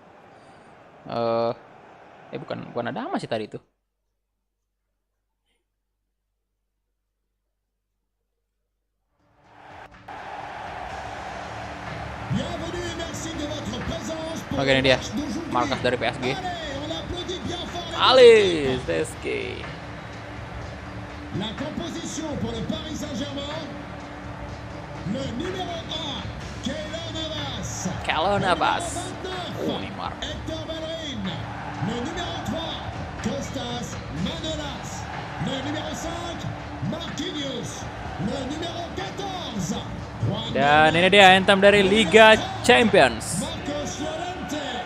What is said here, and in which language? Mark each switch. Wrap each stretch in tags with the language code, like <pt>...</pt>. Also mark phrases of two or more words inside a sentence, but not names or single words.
<id>Bukan Adama sih tadi itu. Oke, ini dia markas dari PSG.</id> <fr>Allez, PSG. La composition pour le Paris Saint-Germain. Le numéro 1, Keylor Navas. Oh, Neymar. Hector Bellerin. Le numéro 3, Kostas Manolas. Le numéro 5, Marquinhos. Le numéro 14,</fr> <id>Dan ini dia anthem dari Liga Champions.</id> <fr>Marcos Llorente.</fr>